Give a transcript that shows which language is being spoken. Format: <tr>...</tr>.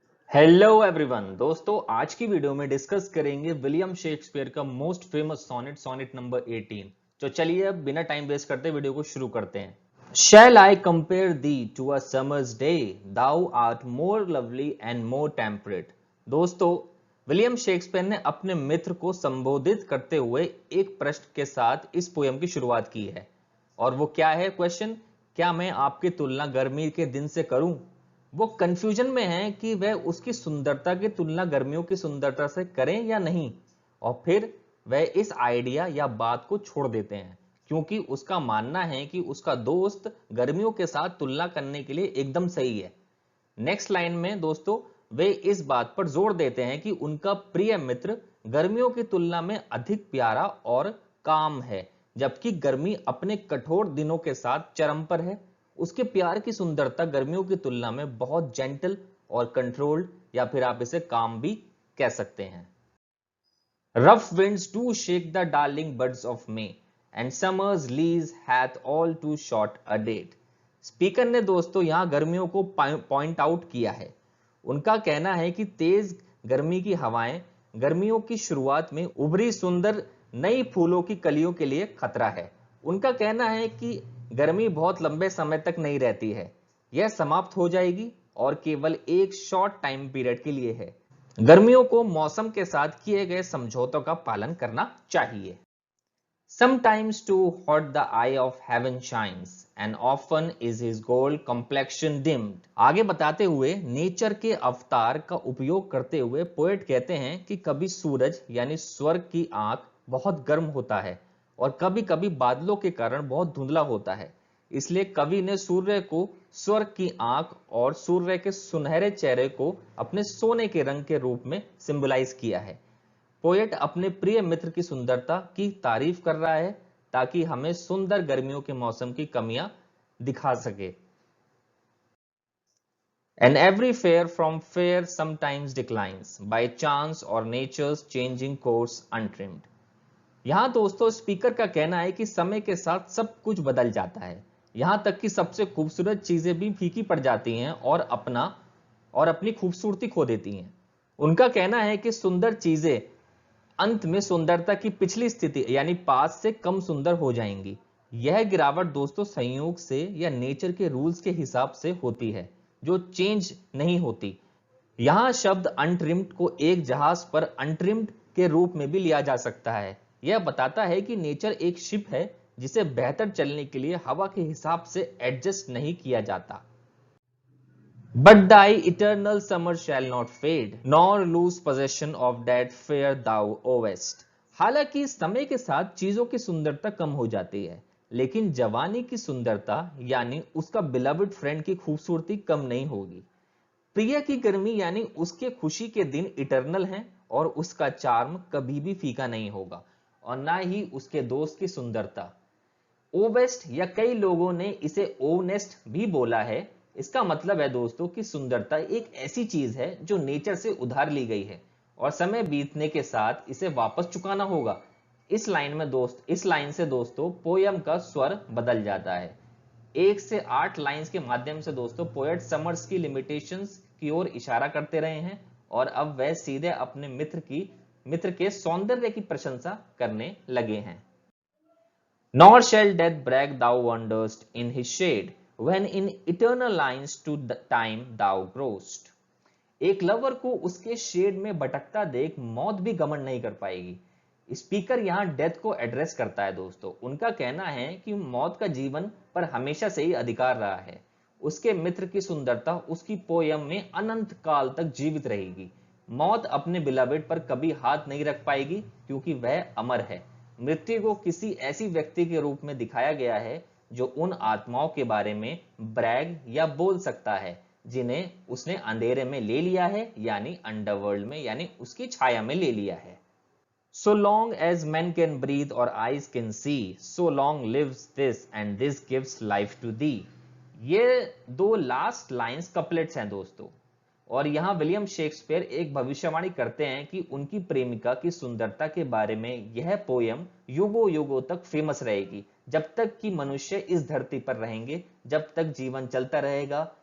<hi>Hello everyone दोस्तों, आज की वीडियो में डिस्कस करेंगे विलियम शेक्सपियर का most famous sonnet sonnet number 18। तो चलिए अब बिना टाइम वेस्ट करते वीडियो को शुरू करते हैं।</hi> <en>Shall I compare thee to a summer's day? Thou art more lovely and more temperate।</en> <hi>दोस्तों, विलियम शेक्सपियर ने अपने मित्र को संबोधित करते हुए एक प्रश्न के साथ इस पोयम की शुरुआत की है। और वो क्या है क्वेश्चन? क्या मैं आपकी तुलना गर्मी के दिन से करूं? वो कंफ्यूजन में है कि वह उसकी सुंदरता की तुलना गर्मियों की सुंदरता से करें या नहीं, और फिर वह इस आइडिया या बात को छोड़ देते हैं क्योंकि उसका मानना है कि उसका दोस्त गर्मियों के साथ तुलना करने के लिए एकदम सही है। नेक्स्ट लाइन में दोस्तों वे इस बात पर जोर देते हैं कि उनका प्रिय मित्र गर्मियों की तुलना में अधिक प्यारा और काम है, जबकि गर्मी अपने कठोर दिनों के साथ चरम पर है। उसके प्यार की सुंदरता गर्मियों की तुलना में बहुत जेंटल और कंट्रोल्ड, या फिर आप इसे काम भी कह सकते हैं।</hi> <en>Rough winds do shake the darling buds of May, and summer's lease hath all too short a date।</en> <hi>Speaker ने दोस्तों यहां गर्मियों को पॉइंट आउट किया है। उनका कहना है कि तेज गर्मी की हवाएं गर्मियों की शुरुआत में उभरी सुंदर नई फूलों की कलियों के लिए खतरा है। उनका कहना है कि गर्मी बहुत लंबे समय तक नहीं रहती है, यह समाप्त हो जाएगी और केवल एक शॉर्ट टाइम पीरियड के लिए है। गर्मियों को मौसम के साथ किए गए समझौतों का पालन करना चाहिए।</hi> <en>Sometimes too hot the eye of heaven shines, and often is his gold complexion dimmed।</en> <hi>आगे बताते हुए नेचर के अवतार का उपयोग करते हुए पोएट कहते हैं कि कभी सूरज यानी स्वर्ग की आंख बहुत गर्म होता है और कभी कभी बादलों के कारण बहुत धुंधला होता है। इसलिए कवि ने सूर्य को स्वर्ग की आंख और सूर्य के सुनहरे चेहरे को अपने सोने के रंग के रूप में सिंबलाइज किया है। पोएट अपने प्रिय मित्र की सुंदरता की तारीफ कर रहा है ताकि हमें सुंदर गर्मियों के मौसम की कमियां दिखा सके।</hi> <en>And every fair from fair sometimes declines by chance or nature's changing course untrimmed।</en> <hi>यहां दोस्तों स्पीकर का कहना है कि समय के साथ सब कुछ बदल जाता है, यहां तक कि सबसे खूबसूरत चीजें भी फीकी पड़ जाती हैं और अपनी खूबसूरती खो देती हैं। उनका कहना है कि सुंदर चीजें अंत में सुंदरता की पिछली स्थिति यानी पास से कम सुंदर हो जाएंगी। यह गिरावट दोस्तों संयोग से या नेचर के रूल्स के हिसाब से होती है जो चेंज नहीं होती। यहां शब्द अनट्रिम्ड को एक जहाज पर अनट्रिम्ड के रूप में भी लिया जा सकता है। यह बताता है कि नेचर एक शिप है जिसे बेहतर चलने के लिए हवा के हिसाब से एडजस्ट नहीं किया जाता।</hi> <en>But thy eternal summer shall not fade, nor lose possession of that fair thou owest।</en> <hi>हालांकि समय के साथ चीजों की सुंदरता कम हो जाती है, लेकिन जवानी की सुंदरता यानी उसका बिलवड फ्रेंड की खूबसूरती कम नहीं होगी। प्रिय की गर्मी यानी उसके खुशी के दिन इटर्नल हैं और उसका चार्म कभी भी फीका नहीं होगा, और ना ही उसके दोस्त की सुंदरता। ओवेस्ट या कई लोगों ने इसे ओनेस्ट भी बोला है। इसका मतलब है दोस्तों कि सुंदरता एक ऐसी चीज है जो नेचर से उधार ली गई है और समय बीतने के साथ इसे वापस चुकाना होगा। इस लाइन से दोस्तों पोयम का स्वर बदल जाता है। 1 से 8 लाइंस के माध्यम से दोस्तों पोएट समर्स की लिमिटेशंस की ओर इशारा करते रहे हैं और अब वह सीधे अपने मित्र के सौंदर्य की प्रशंसा करने लगे हैं।</hi> <en>Nor shall death brag thou wanderest in his shade, when in eternal lines to time thou growest।</en> <hi>एक लवर को उसके शेड में भटकता देख मौत भी घमंड नहीं कर पाएगी। स्पीकर यहां डेथ को एड्रेस करता है दोस्तों। उनका कहना है कि मौत का जीवन पर हमेशा से ही अधिकार रहा है। उसके मित्र की सुंदरता उसकी पोयम में अनंत काल तक जीवित रहेगी। मौत अपने बिलवेड पर कभी हाथ नहीं रख पाएगी क्योंकि वह अमर है। मृत्यु को किसी ऐसी व्यक्ति के रूप में दिखाया गया है जो उन आत्माओं के बारे में ब्रैग या बोल सकता है जिन्हें उसने अंधेरे में ले लिया है यानी अंडरवर्ल्ड में यानी उसकी छाया में ले लिया है।</hi> <en>So long as men can breathe or eyes can see, so long lives this and this gives life to thee।</en> <hi>ये दो लास्ट लाइंस कपलेट्स हैं दोस्तों, और यहां विलियम शेक्सपियर एक भविष्यवाणी करते हैं कि उनकी प्रेमिका की सुंदरता के बारे में यह पोयम युगों युगों तक फेमस रहेगी। जब तक कि मनुष्य इस धरती पर रहेंगे, जब तक जीवन चलता रहेगा,</hi>